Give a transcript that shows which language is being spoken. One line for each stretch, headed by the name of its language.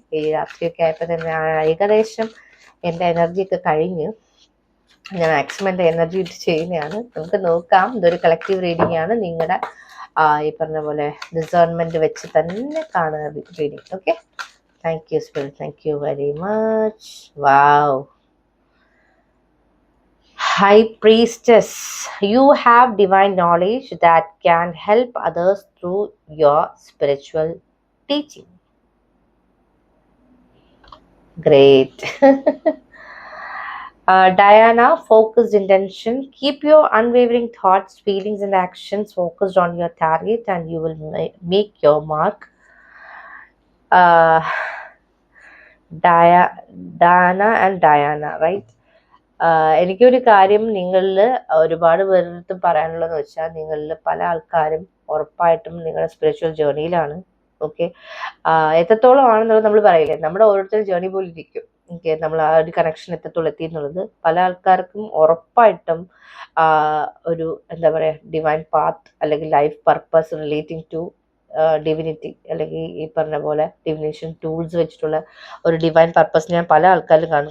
Malayalam: ഈ രാത്രിയൊക്കെ ആയപ്പോൾ തന്നെ ഏകദേശം എൻ്റെ എനർജിയൊക്കെ കഴിഞ്ഞ് ഞാൻ മാക്സിമം എൻ്റെ എനർജി ഇട്ട് ചെയ്യുന്നതാണ്. നമുക്ക് നോക്കാം. ഇതൊരു കളക്റ്റീവ് റീഡിംഗ് ആണ്. നിങ്ങളുടെ ഈ പറഞ്ഞ പോലെ ഡിസേൺമെന്റ് വെച്ച് തന്നെ കാണുക reading.
English: Okay, thank you spirit, thank you very much. Wow, High Priestess, you have divine knowledge that can help others through your spiritual teaching. Great. Diana, focused intention. Keep your unwavering thoughts, feelings, and actions focused on your target, and you will make your mark. Uh, Diana and Diana, right?
Malayalam: എനിക്കൊരു കാര്യം നിങ്ങളിൽ ഒരുപാട് പേരുടെ പറയാനുള്ളതെന്ന് വെച്ചാൽ, നിങ്ങളിൽ പല ആൾക്കാരും ഉറപ്പായിട്ടും നിങ്ങളുടെ സ്പിരിച്വൽ ജേർണിയിലാണ്. ഓക്കെ, എത്രത്തോളം ആണെന്നുള്ളത് നമ്മൾ പറയില്ലേ, നമ്മുടെ ഓരോരുത്തരും ജേർണി പോലെ ഇരിക്കും. ഓക്കെ, നമ്മൾ ആ ഒരു കണക്ഷൻ എത്രത്തോളം എത്തി എന്നുള്ളത് പല ആൾക്കാർക്കും ഉറപ്പായിട്ടും ഒരു എന്താ പറയുക, ഡിവൈൻ പാത്ത് അല്ലെങ്കിൽ life purpose relating to divinity അല്ലെങ്കിൽ ഈ പറഞ്ഞ പോലെ ഡിവിനേഷൻ ടൂൾസ് വെച്ചിട്ടുള്ള ഒരു ഡിവൈൻ പർപ്പസ് ഞാൻ പല ആൾക്കാരും കാണും.